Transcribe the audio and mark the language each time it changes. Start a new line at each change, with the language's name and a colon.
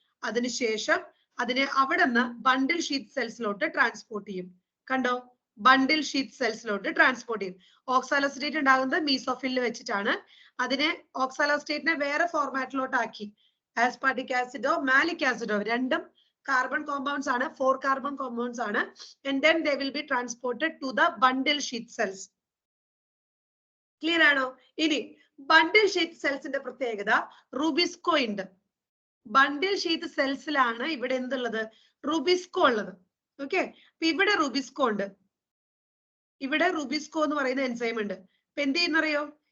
Malayalam: അതിനുശേഷം അതിനെ അവിടെ നിന്ന് ബണ്ടിൽ ഷീറ്റ് സെൽസിലോട്ട് ട്രാൻസ്പോർട്ട് ചെയ്യും. കണ്ടോ? ബണ്ടിൽ ഷീറ്റ് സെൽസിലോട്ട് ട്രാൻസ്പോർട്ട് ചെയ്യും. ഓക്സാലോസിറ്റേറ്റ് ഉണ്ടാകുന്നത് മീസോഫിലിൽ വെച്ചിട്ടാണ്. അതിനെ ഓക്സാലോസിറ്റേറ്റിനെ വേറെ ഫോർമാറ്റിലോട്ട് ആക്കി. ആസ്പാർട്ടിക് ആസിഡോ മാലിക് ആസിഡോ രണ്ടും കാർബൺ കോമ്പൗണ്ട്സ് ആണ്, 4 കാർബൺ കോമ്പൗണ്ട്സ് ആണ്.
English: And then they will be transported to the bundle sheath cells.
Malayalam: Clear ആണോ? ഇനി ബണ്ടിൽ ഷീറ്റ് സെൽസിന്റെ പ്രത്യേകത, റുബിസ്കോ ഉണ്ട്. ബണ്ടിൽ ഷീറ്റ് സെൽസിലാണ് ഇവിടെ എന്തുള്ളത്? റുബിസ്കോ ഉള്ളത്. ഓക്കെ, അപ്പൊ ഇവിടെ റുബിസ്കോ ഉണ്ട്. ഇവിടെ റുബിസ്കോ എന്ന് പറയുന്ന എൻസൈം ഉണ്ട്. അപ്പൊ എന്ത് ചെയ്യുന്നറിയോ?